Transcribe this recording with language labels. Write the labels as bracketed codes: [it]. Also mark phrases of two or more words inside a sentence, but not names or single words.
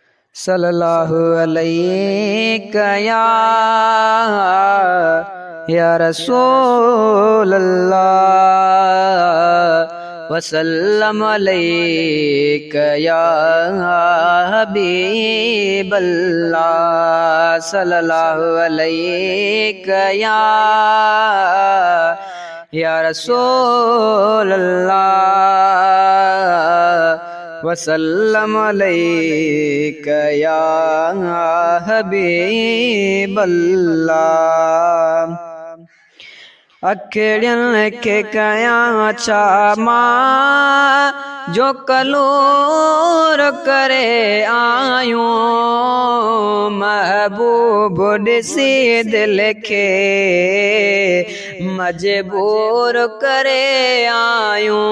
[ar] صلى الله عليك يا رسول الله وسلم عليك يا حبيب الله. صلى الله عليك يا رسول الله وسلم عليك يا حبيب الله. [sd] अखिड़ियन के कया छा मां जो कलोर करे आयूं, महबूब ॾिसी दिल के मजबूर करे आयूं।